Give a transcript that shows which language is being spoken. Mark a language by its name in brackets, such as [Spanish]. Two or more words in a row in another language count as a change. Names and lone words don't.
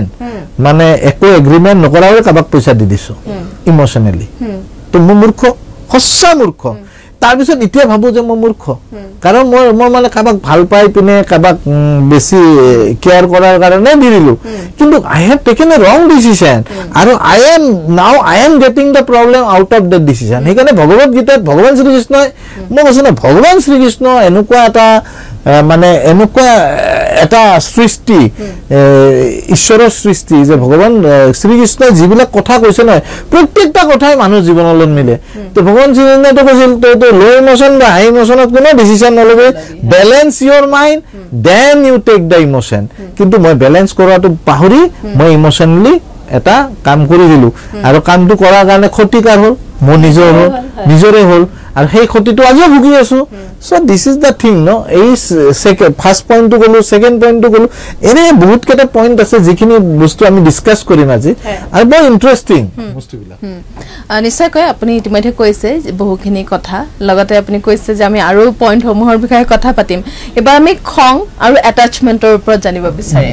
[Assamese] মানে একো এগ্ৰিমেণ্ট নকৰাও কাবাক পইচা দি দিছো ইমোশনেলি তো মই মূৰ্খ সঁচা মূৰ্খ তাৰপিছত এতিয়া ভাবো যে মই মূৰ্খ কাৰণ মই মানে কাবাক ভাল পাই পিনে কাবাক বেছি কেয়াৰ কৰাৰ কাৰণে দিৰিলো কিন্তু [English] I have taken a wrong decision [Assamese] আৰু [English] I am getting the problem out of that decision [Assamese] সেইকাৰণে ভগৱত গীতাত ভগৱান শ্ৰীকৃষ্ণই মই কৈছো না ভগৱান শ্ৰীকৃষ্ণ এনেকুৱা এটা মানে এনেকুৱা এটা সৃষ্টি ঈশ্বৰৰ সৃষ্টি যে ভগৱান শ্ৰীকৃষ্ণই যিবিলাক কথা কৈছে নহয় প্ৰত্যেকটা কথাই মানুহ জীৱনত মিলে তো ভগৱান শ্ৰীকৃষ্ণই তো কৈছিল তো [English] low emotion [Assamese] বা [English] high emotionত [Assamese] কোনো ডিসিশন নলবে [English] balance your mind then you take the emotion [Assamese] কিন্তু মই ব্যালেন্স কৰাটো পাহৰি মই ইমোশনালি এটা কাম কৰি দিলো আৰু কামটো কৰাৰ কাৰণে ক্ষতিকাৰ হ'ল মোৰ নিজৰে হ'ল আৰু সেই ক্ষতিটো আজিও ভুগি আছো [English] so this is the thing [Assamese] নো এই [English] second first point [Assamese] টু গলো [English] second point [Assamese] টু গলো এনে বহুত কেটা পয়েন্ট আছে যিখিনি বস্তু আমি ডিসকাস কৰিম আজি আৰু বহুত ইন্টাৰেষ্টিং বস্তুবিলাক নিশ্চয় কয় আপুনি ইতিমধ্যে কৈছে বহুখিনি কথা লগতে আপুনি কৈছে যে আমি আৰু পয়েন্ট সমূহৰ বিষয়ে কথা পাতিম এবাৰ আমি খং আৰু অ্যাটাচমেন্টৰ ওপৰত জানিব বিচাৰিম